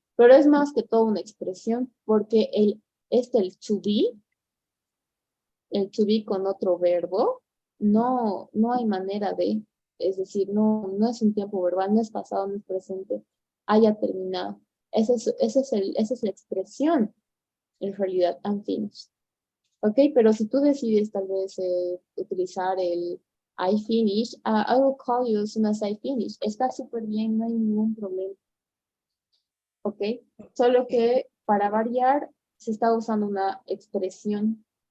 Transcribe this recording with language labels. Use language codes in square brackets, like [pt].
[es] Pero es más que todo una expresión, porque el to be con otro verbo, no hay manera de, es decir, no es un tiempo verbal, no es pasado, no es presente, haya terminado. Esa es la expresión, en realidad, unfinished. Ok, pero si tú decides tal vez utilizar el [en] I finish, I will call you as soon as I finish. [es] Está súper bien, no hay ningún problema. Ok, solo que para variar se está usando una expresión.